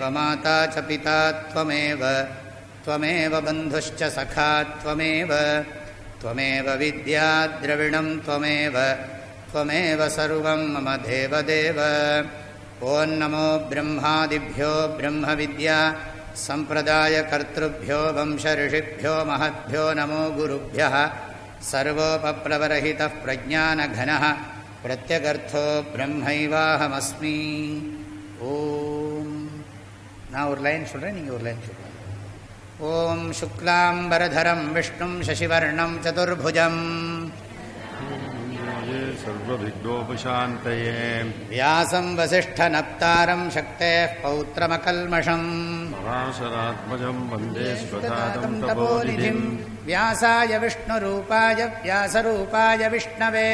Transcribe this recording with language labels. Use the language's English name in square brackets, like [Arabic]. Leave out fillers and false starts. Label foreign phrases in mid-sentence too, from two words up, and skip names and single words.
[Sanskrit] माता च पिता त्वमेव बन्धुश्च सखा त्वमेव विद्या द्रविणं त्वमेव सर्वं मम देवदेव ॐ नमो ब्रह्मादिभ्यो ब्रह्मविद्या सम्प्रदायकर्तृभ्यो वंशऋषिभ्यो महद्भ्यो नमो गुरुभ्यः सर्वोपप्लवरहितः प्रज्ञानघनः प्रत्यगर्थो ब्रह्मैवाहमस्मि ஓம். [Tamil] நான் ஒரு லைன் சொல்கிறேன், நீங்கள் ஒரு லைன் சொல்கிறேன். [Sanskrit] ॐ शुक्लाम्बरधरं विष्णुं शशिवर्णं चतुर्भुजम् सर्वविघ्नोपशान्तये व्यासं वसिष्ठनप्तारं शक्तेः पौत्रमकल्मषम् पराशरात्मजं वन्दे स्वधातं तपोनिधिं व्यासाय विष्णुरूपाय व्यासरूपाय विष्णवे